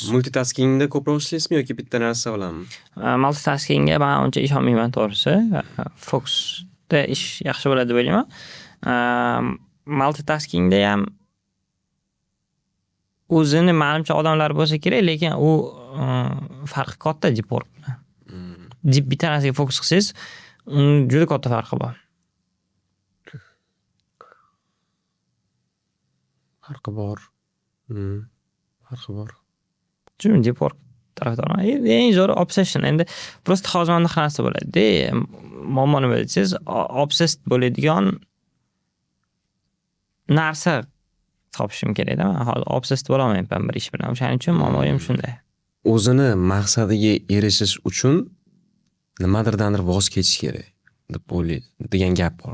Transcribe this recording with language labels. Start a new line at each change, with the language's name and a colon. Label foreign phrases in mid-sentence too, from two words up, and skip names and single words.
Uzbek: Multitaskingda ko'proq ishlaysizmi yoki bitta narsa bilanmi? Multitaskingga men uncha ishonmayman to'g'risi. Fokusda ish yaxshi bo'ladi deb o'ylayman. Multitaskingda ham o'zini menimcha odamlar bo'lsa kerak, lekin u farqi katta
English: deep work
Uzbek: bilan. Bitta narsaga fokus qilsangiz, juda katta farqi bor. Farqi bor. Farqi bor. Chunki
English: deep work
Uzbek: tarafdorman. Eng zo'ri obsession. Endi prosta hozir mana shunaqa narsa bo'ladi-da. Muammo nima desangiz, obsessed bo'ladigan narsa topishim kerak-da. Men hozir obsessed bo'la olmayman bir ish bilan. O'shaning uchun muammoim shunday. O'zini maqsadiga erishish uchun nimadirdandir voz kechish kerak deb degan gap bor.